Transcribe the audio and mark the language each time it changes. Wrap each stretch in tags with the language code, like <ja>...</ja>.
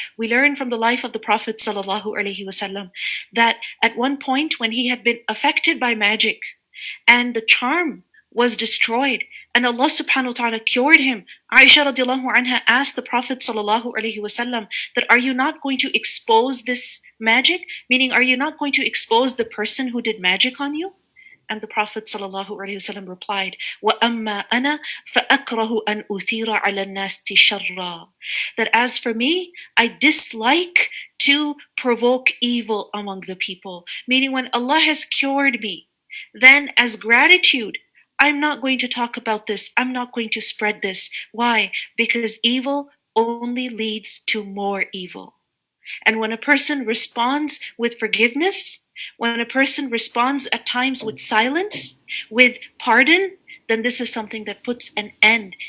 <en>We learn from the life of the Prophet ﷺ that at one point when he had been affected by magic and the charm was destroyed and Allah subhanahu wa ta'ala cured him, Aisha radiallahu anha asked the Prophet ﷺ that, are you not going to expose this magic? Meaning, are you not going to expose the person who did magic on you? And the Prophet ﷺ replied,</en> <ar>وَأَمَّا أَنَا فَأَكْرَهُ أَنْ أُثِيرَ عَلَى النَّاسِ شَرًّا.</ar> <en>That as for me, I dislike to provoke evil among the people. Meaning, when Allah has cured me, then as gratitude, I'm not going to talk about this. I'm not going to spread this. Why? Because evil only leads to more evil. And when a person responds with forgiveness, when a person responds at times with silence, with pardon, then this is something that puts an end.</en>